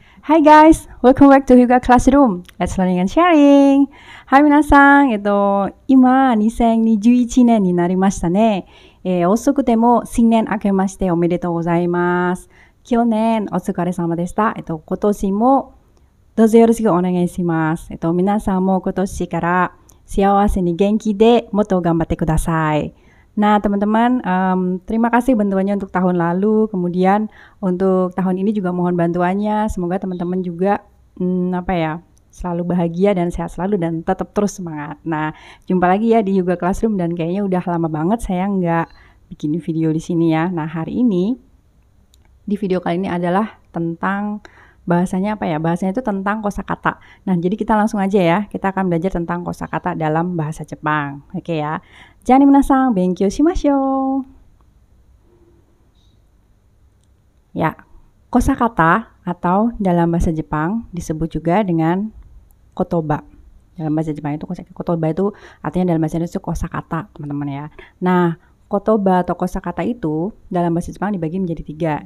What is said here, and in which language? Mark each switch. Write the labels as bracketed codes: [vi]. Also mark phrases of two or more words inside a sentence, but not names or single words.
[en] Hi guys, welcome back to Hyuga Classroom. Let's learning and sharing. [ja] はい、皆さん、今、2021年になりましたね。遅くても新年明けましておめでとうございます。去年お疲れ様でした。今年もどうぞよろしくお願いします。皆さんも今年から幸せに元気でもっと頑張ってください。 [id] Nah teman-teman, terima kasih bantuannya untuk tahun lalu, kemudian untuk tahun ini juga mohon bantuannya. Semoga teman-teman juga selalu bahagia dan sehat selalu dan tetap terus semangat. Nah, jumpa lagi ya di Hyuga Classroom dan kayaknya udah lama banget saya nggak bikin video di sini ya. Nah, hari ini di video kali ini adalah tentang bahasanya Bahasanya itu tentang kosakata. Nah, jadi kita langsung aja ya. Kita akan belajar tentang kosakata dalam bahasa Jepang. Oke ya. Jangan [ja] みなさん、勉強しましょう. [id] Ya, kosakata atau dalam bahasa Jepang disebut juga dengan kotoba. Dalam bahasa Jepang itu kotoba itu artinya dalam bahasa Indonesia itu kosakata, teman-teman ya. Nah, kotoba atau kosakata itu dalam bahasa Jepang dibagi menjadi 3.